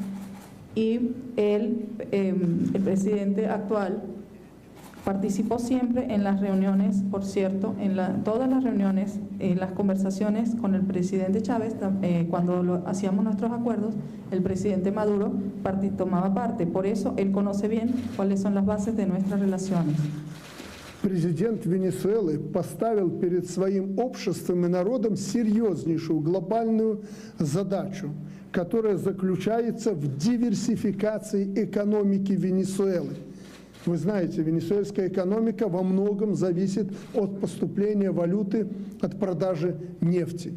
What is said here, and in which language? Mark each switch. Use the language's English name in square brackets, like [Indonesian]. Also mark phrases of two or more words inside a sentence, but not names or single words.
[Spanish] y el presidente actual participó siempre en las reuniones, por cierto, todas las reuniones, en las conversaciones con el presidente Chávez, cuando hacíamos nuestros acuerdos, el presidente Maduro tomaba parte. Por eso él conoce bien cuáles son las bases de nuestras relaciones. [Russian] Президент Венесуэлы поставил перед своим обществом и народом серьезнейшую глобальную задачу, которая заключается в диверсификации экономики Венесуэлы. Вы знаете, венесуэльская экономика во многом зависит от поступления валюты, от продажи нефти.